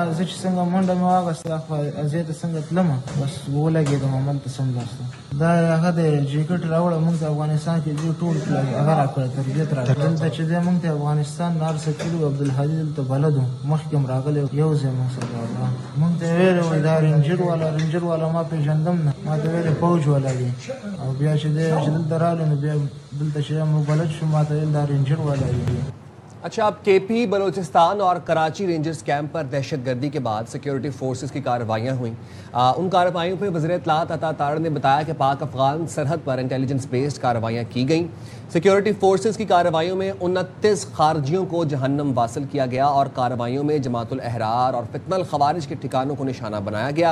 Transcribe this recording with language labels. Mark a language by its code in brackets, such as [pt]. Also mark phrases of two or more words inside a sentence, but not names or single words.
[ps] زه چې څنګه منډه مې واخیسته ازې ته څنګه تلمه بس ولګېدم هملته سمداسته دا هغه د جیکټ راوړه مونږ ته افغانستان کې دې ټول هغه راکړه تربیت راکړه دلته چې دی مونږ ته افغانستان نار سکلي عبدالهادي دلته بلد و مخکې هم راغلی یو ځای مونږ سره راغله مونږ ته یې ویلې وایي دا رینجر والا ما پېژندم نه ما ته ویلې فوج والا دی او بیا چې دی چې دلته راغلی نو بیا دلته چې موږ بلد شو ما ته ویل دا رینجر والا دی. [ur] اچھا اب کے پی بلوچستان اور کراچی رینجرز کیمپ پر دہشت گردی کے بعد سیکیورٹی فورسز کی کارروائیاں ہوئیں. ان کارروائیوں پہ وزیر اطلاعات عطا تارڑ نے بتایا کہ پاک افغان سرحد پر انٹیلیجنس بیسڈ کارروائیاں کی گئیں. سیکیورٹی فورسز کی کارروائیوں میں 29 خارجیوں کو جہنم واصل کیا گیا اور کارروائیوں میں جماعت الاحرار اور فتنہ الخوارج کے ٹھکانوں کو نشانہ بنایا گیا.